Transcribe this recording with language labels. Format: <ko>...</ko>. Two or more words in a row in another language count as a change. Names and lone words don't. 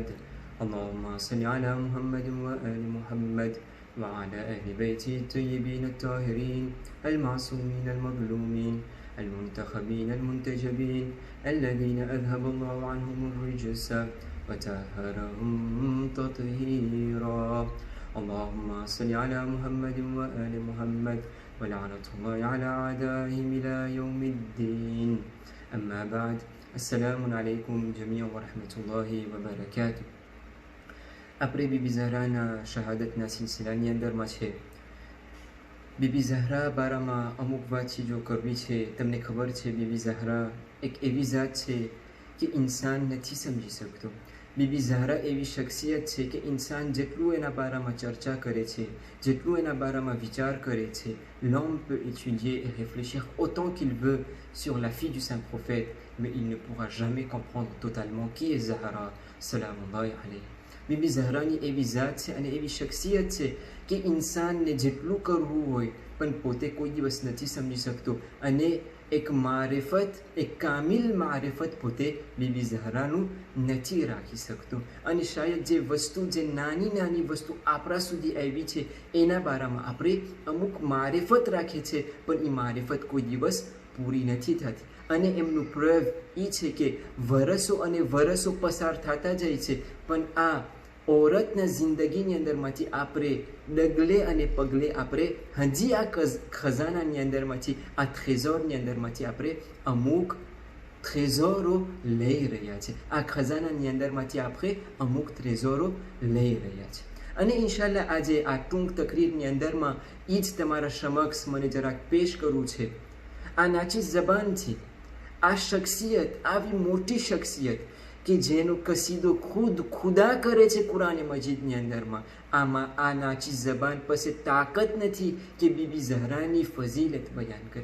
<ar>اللهم صل على محمد وآل محمد وعلى أهل بيته الطيبين الطاهرين المعصومين المظلومين المنتخبين المنتجبين الذين أذهب الله عنهم الرجس وطهرهم تطهيرا. اللهم صل على محمد وآل محمد ولعنة الله على أعدائهم إلى يوم الدين. أما بعد، السلام عليكم جميعا ورحمة الله وبركاته.</ar> <gu>આપણે બીબી ઝહરાના શહાદતના સિલસિલાની અંદરમાં છે. બીબી ઝહરા બારામાં અમુક વાત ચીજો કરવી છે. તમને ખબર છે બીબી ઝહરા એક એવી જાત છે કે ઇન્સાન નથી સમજી શકતો. બીબી ઝહરા એવી શખ્સિયત છે કે ઇન્સાન જેટલું એના બારામાં ચર્ચા કરે છે, જેટલું એના બારામાં વિચાર કરે છે,</gu> <fr>l'homme peut étudier et réfléchir autant qu'il veut sur la fille du saint prophète, mais il ne pourra jamais comprendre totalement qui est Zahra</fr> <ar>سلام الله عليها.</ar> <gu>બીબી ઝહરાની એવી જાત છે અને એવી શખ્સિયત છે કે ઇન્સાનને જેટલું કરવું હોય પણ પોતે કોઈ દિવસ નથી સમજી શકતો. અને એક મારિફત, એક કામિલ મારિફત પોતે બીબી ઝહરાનું નથી રાખી શકતો. અને શાયદ જે વસ્તુ, જે નાની નાની વસ્તુ આપણા સુધી આવી છે એના બારામાં આપણે અમુક મારિફત રાખીએ છીએ, પણ એ મારિફત કોઈ દિવસ પૂરી નથી થતી. અને એમનું પ્રયોગ એ છે કે વરસો અને વરસો પસાર થતા જાય છે, પણ આ ઔરતના જિંદગીની અંદરમાંથી આપણે ડગલે અને પગલે આપણે હજી આ ખજાનાની અંદરમાંથી, આ ટ્રેજોરની અંદરમાંથી આપણે અમુક ટ્રેજોરો લઈ રહ્યા છે. આ ખજાનાની અંદરમાંથી આપણે અમુક ટ્રેજોરો લઈ રહ્યા છે. અને ઇન્શાલ્લાહ આજે આ ટૂંક તકરીરની અંદરમાં એ જ તમારા સમક્ષ મને જરાક પેશ કરવું છે. આ નાચી જબાનથી આ શખ્સિયત, આવી મોટી શખ્સિયત કે જેનો કસીદો ખુદ ખુદા કરે છે કુરાન મજીદની અંદરમાં, આમાં આ નાચી જબાન પાસે તાકાત નથી કે બીબી ઝહરાની ફઝીલત બયાન કરે.</gu>